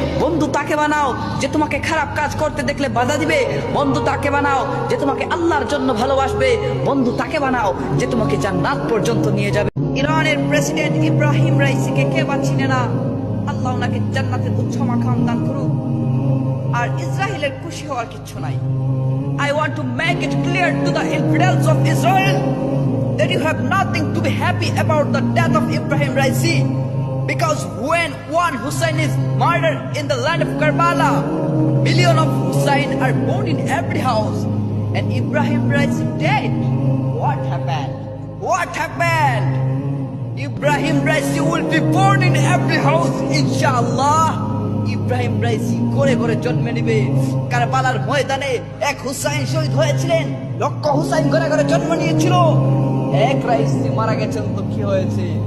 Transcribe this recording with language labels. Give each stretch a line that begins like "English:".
Bangla: বন্ধু তাকে বানাও যে তোমাকে খারাপ কাজ করতে দেখলে বাধা দিবে। বন্ধু তাকে বানাও যে তোমাকে আল্লাহর জন্য ভালোবাসবে। বন্ধু তাকে বানাও যে তোমাকে জান্নাত পর্যন্ত নিয়ে যাবে। ইরানের প্রেসিডেন্ট ইব্রাহিম রাইসিকে কে বা চিনে না? আল্লাহ ওনাকে জান্নাতের উচ্চ মাকাম দান করুক। আর ইসরায়েলের খুশি হওয়ার কিছু নাই।
English: I want to make it clear to the infidels of Israel that you have nothing to be happy about the death of Ibrahim Raisi, because when one Hussein is murdered in the land of Karbala, millions of Hussein are born in every house, and Ibrahim Raisi dead. What happened? What happened? Ibrahim Raisi will be born in every house, inshallah.
Bangla: Ebrahim Raisi ঘরে ঘরে জন্মে নিবে। কারবালার ময়দানে এক হুসাইন শহীদ হয়েছিলেন, লক্ষ হুসাইন ঘরে ঘরে জন্ম নিয়েছিল। এক রাইসি মারা গেছেন তো কি হয়েছে?